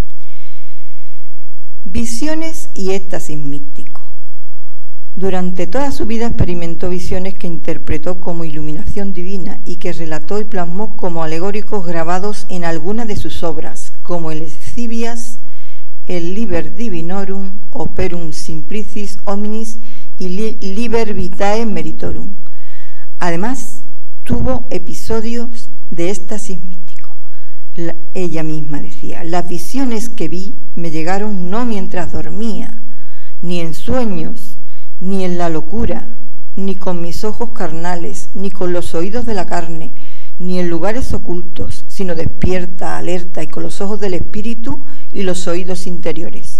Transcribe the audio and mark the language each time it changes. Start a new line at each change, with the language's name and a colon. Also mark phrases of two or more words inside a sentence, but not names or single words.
Spanish: Visiones y éxtasis místico. Durante toda su vida experimentó visiones que interpretó como iluminación divina y que relató y plasmó como alegóricos grabados en alguna de sus obras, como el Escivias, el Liber Divinorum, Operum Simplicis Hominis y Liber Vitae Meritorum. Además, tuvo episodios de éxtasis místico. Ella misma decía: las visiones que vi me llegaron no mientras dormía, ni en sueños, ni en la locura, ni con mis ojos carnales, ni con los oídos de la carne, ni en lugares ocultos, sino despierta, alerta y con los ojos del espíritu y los oídos interiores.